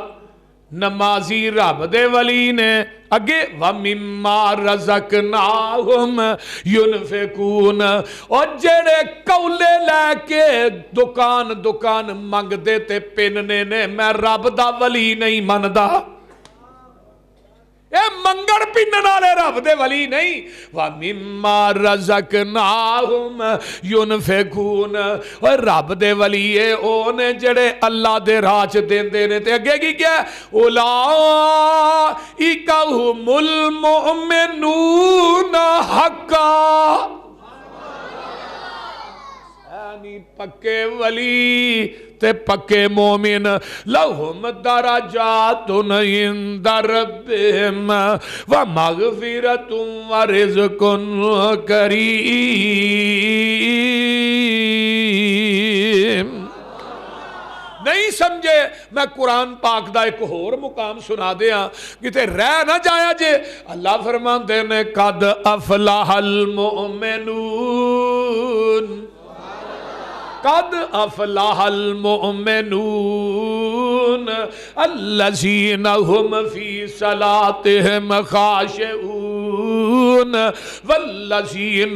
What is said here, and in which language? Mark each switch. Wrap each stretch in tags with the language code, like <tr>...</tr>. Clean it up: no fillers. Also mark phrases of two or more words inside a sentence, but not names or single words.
<pa>نمازی رب دے ولی نے اگے</pa> <ar>وَمِمَّا رَزَقْنَاهُمْ يُنْفِقُونَ،</ar> <pa>اور جڑے کولے لے کے دکان منگ دے تے پننے نے، میں رب دا ولی نہیں مندا، اے منگڑ پنن والے رب دے ولی نہیں۔</pa> <ar>وَمِمَّا رَزَقْنَاهُمْ يُنْفِقُونَ،</ar> <pa>اور رب دے ولی اے اونے جڑے اللہ دے راہ چ دیندے نے، تے اگے کی کیا</pa> <ar>اولئک ھم المؤمنون حقا،</ar> <pa>یعنی پکے ولی تے پکے مومن،</pa> <ar>لہم درجات عند ربہم ومغفرۃ ورزق کریم۔</ar> <pa>نہیں سمجھے، میں قرآن پاک دا ایک اور مقام سنا دیا کتے رہ نہ جایا جے۔ اللہ فرماندے نے</pa> <ar>قد افلح المؤمنون، قد افلح المؤمنون الذین هم فی صلاتهم خاشعون والذین</ar>